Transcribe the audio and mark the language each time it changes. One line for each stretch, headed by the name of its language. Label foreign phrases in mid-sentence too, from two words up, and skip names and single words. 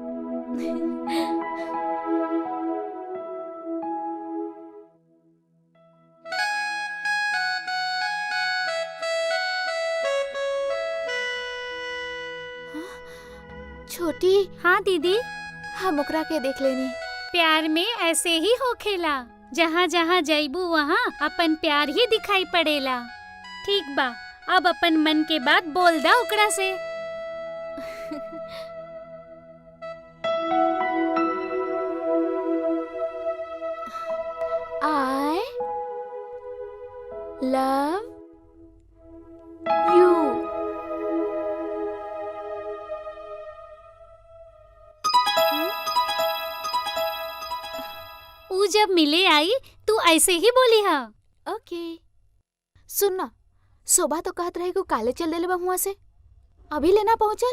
Bhojpuri: छोटी। हाँ दीदी। हम ओकरा के देख लेनी। प्यार में ऐसे ही होखेला, जहाँ जहाँ जाइबू वहाँ अपन प्यार ही दिखाई पड़ेला। ठीक बा, अब अपन मन के बात बोल दा ओकरा से।
English: I love you।
Bhojpuri: ऊ जब मिले आई तू ऐसे ही बोली हा। ओके। सुनना, शोभा तो कहत रहे को काले चल देले बा हुआ से, अभी लेना पहुँचल।